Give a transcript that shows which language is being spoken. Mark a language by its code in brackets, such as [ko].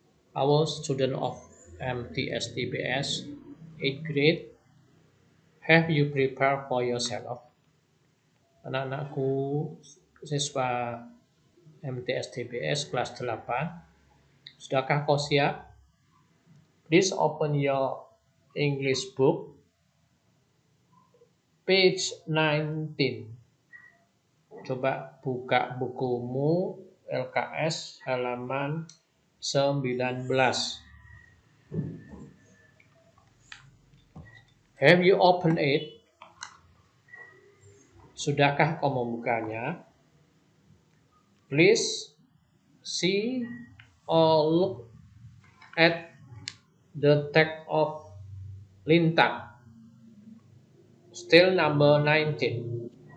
[en] Our student of MTSTBS 8th grade, have you prepared for yourself? [id] Anak-anakku siswa MTSTBS kelas 8, sudahkah kau siap? [en] Please open your English book, page 19. [id] Coba buka bukumu LKS halaman 19. [en] Have you opened it? [id] Sudahkah kau membukanya? [en] Please see or look at the text of Lintang. Still number 19.